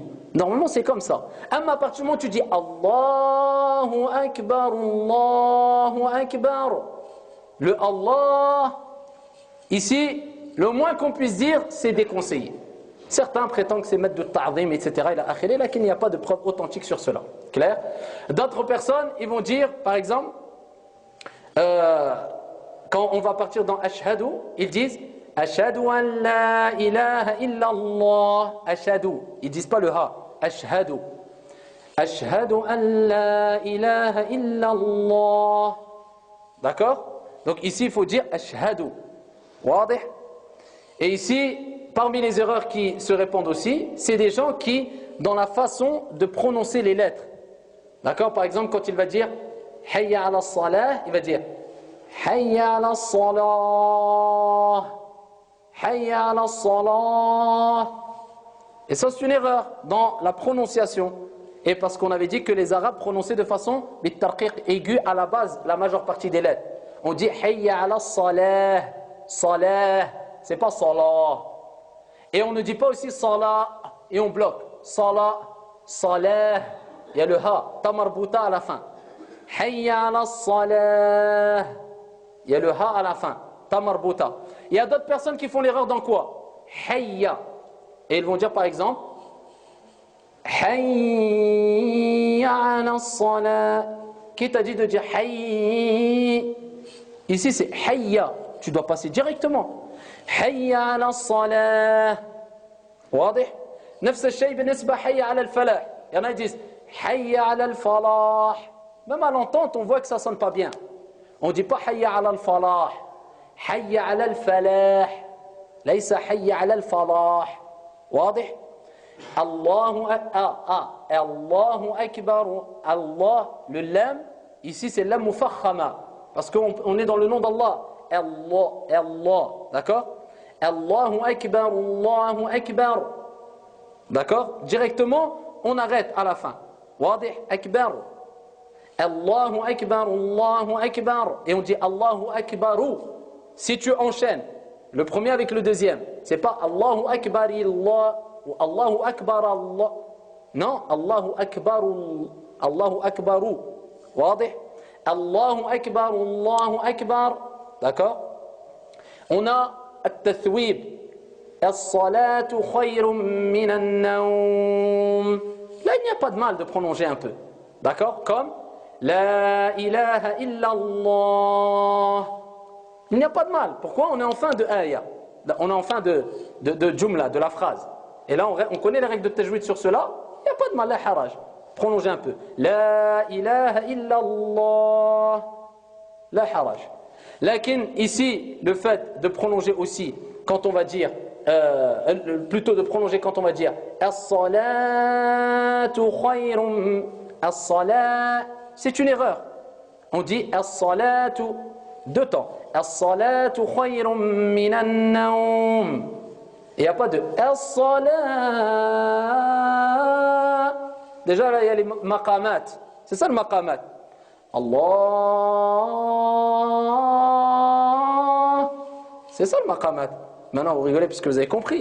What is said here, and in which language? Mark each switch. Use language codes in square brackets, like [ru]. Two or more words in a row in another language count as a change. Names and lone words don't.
[fr] Normalement, c'est comme ça. À partir du moment où tu dis [ar] الله أكبر، الله أكبر, [fr] le Allah, ici, le moins qu'on puisse dire, c'est déconseillé. Certains prétendent que c'est mettre de ta'zim, etc. Là qu'il n'y a pas de preuve authentique sur cela. Clair? D'autres personnes, ils vont dire, par exemple, quand on va partir dans Ashhadu, ils disent [ar] أشهد أن لا إله إلا الله. [fr] Ashhadu. Ils disent pas le ha. Ashhadu. [ar] أشهد أن لا إله إلا الله. [fr] D'accord? Donc ici, il faut dire Ashhadu. Wadih? Et ici, parmi les erreurs qui se répandent aussi, c'est des gens qui, dans la façon de prononcer les lettres. D'accord? Par exemple, quand il va dire [ar] حي على الصلاة, [fr] il va dire [ar] حي على الصلاة. حي على الصلاة. [fr] Et ça, c'est une erreur dans la prononciation. Et parce qu'on avait dit que les Arabes prononçaient de façon bitarqiq aigu à la base, la majeure partie des lettres. On dit [ar] حي على الصلاة. [fr] Salah. C'est pas salah. Et on ne dit pas aussi salah et on bloque. Salah, salah. Il y a le ha, tamarbuta à la fin. [ar] حي على الصلاة. [fr] Il y a le ha à la fin, tamarbuta. Il y a d'autres personnes qui font l'erreur dans quoi? Hayya. Et ils vont dire par exemple [ar] حي على الصلاة. [fr] Qui t'a dit de dire hayy? Ici c'est hayya. Tu dois passer directement. [ar] حي على الصلاة. [fr] واضح? [ar] نفس الشيء بالنسبة حي على الفلاح. [fr] Il y en a qui disent [ar] حي على الفلاح. [fr] Même à l'entente, on voit que ça ne sonne pas bien. On ne dit pas [ar] حي على الفلاح. حي على الفلاح. ليس حي على الفلاح. واضح؟ الله أكبر. [fr] Allah, le lam, ici c'est [ar] لام مفخمة. [fr] Parce qu'on est dans le nom d'Allah. Allah, Allah. D'accord? [ar] الله أكبر، الله أكبر. [fr] D'accord? Directement, on arrête à la fin. [ar] واضح، أكبر. الله أكبر، الله أكبر. [fr] Et on dit [ar] الله أكبرُ. [fr] Si tu enchaînes le premier avec le deuxième, c'est pas [ar] الله أكبر الله [fr] ou [ar] الله أكبر الله. Non, الله أكبرُ. الله أكبرُ. [fr] Wadih? [ar] الله أكبر، الله أكبر. [fr] D'accord? On a [ar] التثويب الصلاة خير من النوم. [fr] Là, il n'y a pas de mal de prolonger un peu. D'accord? [ar] Comme لا إله إلا الله. [fr] Il n'y a pas de mal. Pourquoi? On est en fin de ayah. On est en fin de jumla, de la phrase. Et là, on connaît les règles de tajwid sur cela. Il n'y a pas de mal, [ar] لا حرج. [fr] Prolonger un peu. [ar] لا إله إلا الله. لا حرج. [fr] Lakin ici, le fait de prolonger aussi, quand on va dire, plutôt de prolonger quand on va dire [ar] الصلاة خير. [fr] As-salat, c'est une erreur. On dit As-salatu, deux temps. [ar] الصلاة خير من النوم. [fr] Il n'y a pas de As-salat. Déjà là, il y a les maqamat. C'est ça le maqamat. Allah. C'est ça le maqamat. Maintenant vous rigolez parce que vous avez compris.